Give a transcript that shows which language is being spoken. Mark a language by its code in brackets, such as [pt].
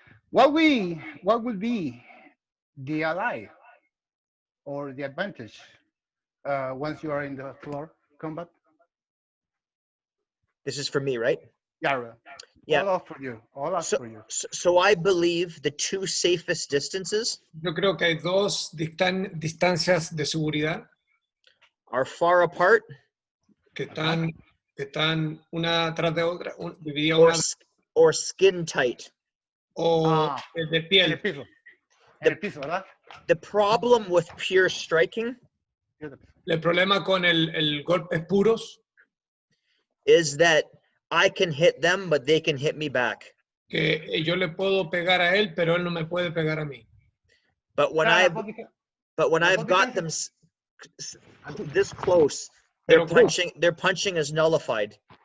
[en] What would be the ally or the advantage once you are in the floor combat? This is for me, right? Yeah. Yeah. All for you. For you. So I believe the 2 safest distances. [es] Yo creo que hay 2 distancias de seguridad. [en] Are far apart. [es] Que están una tras de otra, divididas. [en] Or skin tight. [es] O de piel. En el piso, ¿verdad? [en] The problem with pure striking. [es] El problema con el golpes puros. [en] Is that I can hit them, but they can hit me back. [es] Que yo le puedo pegar a él, pero él no me puede pegar a mí. [en] But when I've got them this close, their punching is nullified.